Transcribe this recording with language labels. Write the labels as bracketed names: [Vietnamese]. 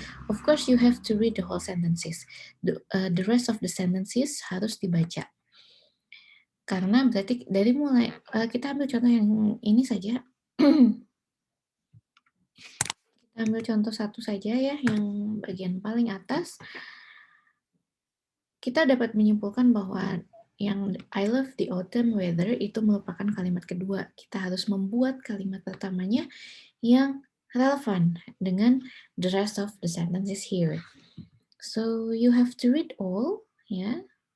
[English] Of course, you have to read the whole sentences. The rest of the sentences [Indonesian] harus dibaca. Karena berarti dari mulai kita ambil contoh yang ini saja. Kita ambil contoh satu saja ya, yang bagian paling atas. Kita dapat menyimpulkan bahwa yang [English] I love the autumn weather [Indonesian] itu merupakan kalimat kedua. Kita harus membuat kalimat pertamanya yang relevan dengan [English] the rest of the sentences here. So you have to read all ya.